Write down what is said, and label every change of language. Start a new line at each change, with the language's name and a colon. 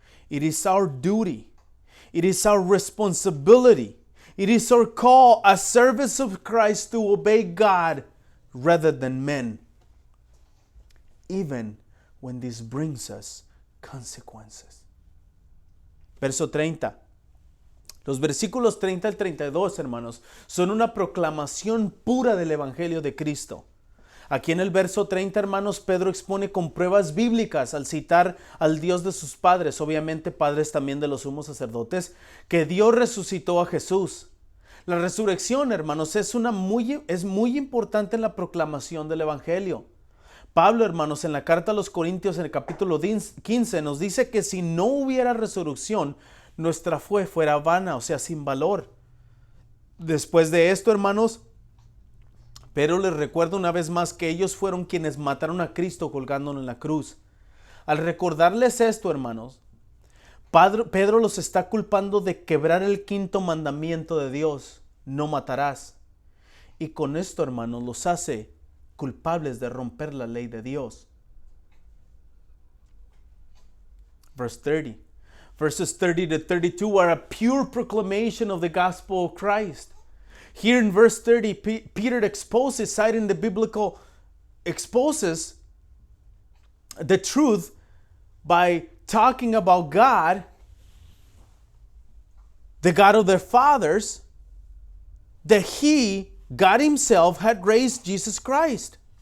English: It is our duty. It is our responsibility. It is our call as servants of Christ to obey God rather than men, even when this brings us consequences.
Spanish: Verso 30. Los versículos 30 al 32, hermanos, son una proclamación pura del Evangelio de Cristo. Aquí en el verso 30, hermanos, Pedro expone con pruebas bíblicas al citar al Dios de sus padres, obviamente padres también de los sumos sacerdotes, que Dios resucitó a Jesús. La resurrección, hermanos, es muy importante en la proclamación del Evangelio. Pablo, hermanos, en la carta a los Corintios, en el capítulo 15, nos dice que si no hubiera resurrección, nuestra fe fuera vana, o sea, sin valor. Después de esto, hermanos, pero les recuerdo una vez más que ellos fueron quienes mataron a Cristo colgándolo en la cruz. Al recordarles esto, hermanos, Pedro los está culpando de quebrar el quinto mandamiento de Dios: no matarás. Y con esto, hermanos, los hace culpables de romper la ley de Dios.
English: Verse 30. Verses 30 to 32 are a pure proclamation of the gospel of Christ. Here in verse 30, Peter exposes, citing the biblical, exposes the truth by talking about God, the God of their fathers, that He, God Himself, had raised Jesus Christ.